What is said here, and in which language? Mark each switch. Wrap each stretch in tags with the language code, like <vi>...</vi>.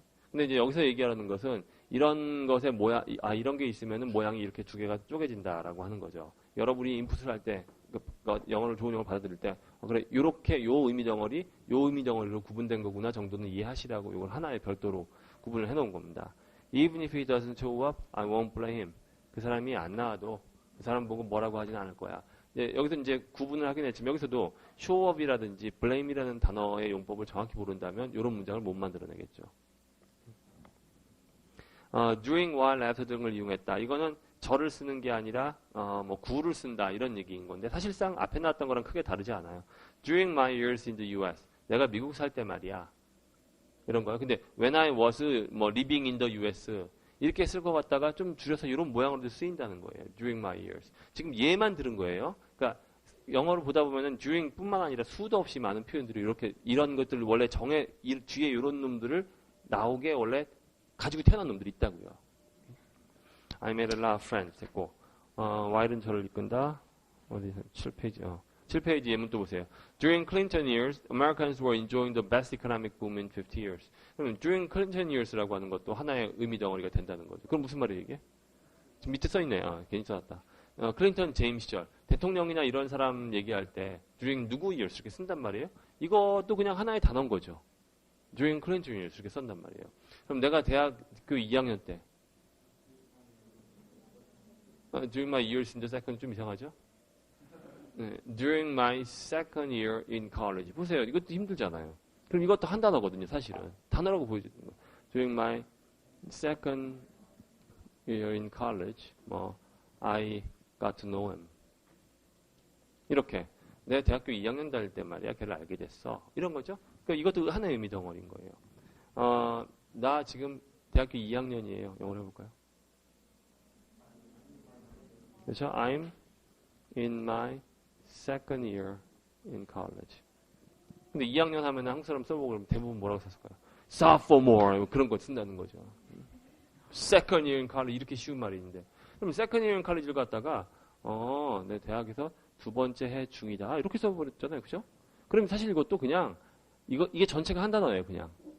<ko>근데 이제 여기서 얘기하는 것은 이런 것의 이런 게 있으면은 모양이 이렇게 두 개가 쪼개진다라고 하는 거죠. 여러분이 인풋을 할 때, 영어를 좋은 영어를 받아들일 때, 그래, 요렇게 요 의미 덩어리로 구분된 거구나 정도는 이해하시라고 이걸 하나의 별도로 구분을 해놓은 겁니다.</ko> <en>Even if he doesn't show up, I won't blame him.</en> <ko>그 사람이 안 나와도 그 사람 보고 뭐라고 하진 않을 거야. 여기서 이제 구분을 하긴 했지만 여기서도 show up이라든지 blame이라는 단어의 용법을 정확히 모른다면 이런 문장을 못 만들어내겠죠. during, while, after 등을 이용했다. 이거는 절을 쓰는 게 아니라 구를 쓴다 이런 얘기인 건데 사실상 앞에 나왔던 거랑 크게 다르지 않아요.</ko> <en>During my years in the U.S.</en> <ko>내가 미국 살 때 말이야. 이런 거야. 근데</ko> <en>when I was living in the U.S.</en> <ko>이렇게 쓸 것 같다가 좀 줄여서 이런 모양으로도 쓰인다는 거예요.</ko> <en>during my years.</en> <ko>지금 얘만 들은 거예요. 그러니까 영어로 보다 보면은 during 뿐만 아니라 수도 없이 많은 표현들이 이렇게 이런 것들을 원래 뒤에 이런 놈들을 나오게 원래 가지고 태어난 놈들이 있다고요.</ko> <en>I made a lot of friends</en> <ko>됐고 while은 저를 이끈다. 어디서 7페이지 7페이지 예문 또 보세요. During Clinton years, Americans were enjoying the best economic boom in 50 years. 그러면</ko> <en>during Clinton years</en> <ko>라고 하는 것도 하나의 의미 덩어리가 된다는 거죠. 그럼 무슨 말이에요 이게? 지금 밑에 써있네요. 괜히 써놨다. 클린턴 재임 시절 대통령이나 이런 사람 얘기할 때 during 누구 years 이렇게 쓴단 말이에요. 이것도 그냥 하나의 단어인 거죠.</ko> <en>during Clinton years</en> <ko>이렇게 쓴단 말이에요. 그럼 내가 대학교 2학년 때</ko> <en>during my years in the second</en> <ko>좀 이상하죠?</ko> <en>네, during my second year in college.</en> <ko>보세요. 이것도 힘들잖아요. 그럼 이것도 한 단어거든요, 사실은. 단어라고 보여주는 거.</ko> <en>During my second year in college, I got to know him.</en> <ko>이렇게. 내 대학교 2학년 다닐 때 말이야, 걔를 알게 됐어. 이런 거죠. 그러니까 이것도 하나의 의미 덩어리인 거예요. 나 지금 대학교 2학년이에요. 영어로 해볼까요? 그렇죠?</ko> <en>I'm in my second year in college.</en> <ko>근데 2학년 하면 한국 사람 써보고 그러면 대부분 뭐라고 썼을까요? sophomore 그런 거 쓴다는 거죠.</ko> <en>second year in college</en> <ko>이렇게 쉬운 말이 있는데 그럼 second year in college를 갖다가 내 대학에서 두 번째 해 중이다 이렇게 써버렸잖아요, 그죠? 그럼 사실 이것도 그냥 이게 전체가 한 단어예요, 그냥.</ko>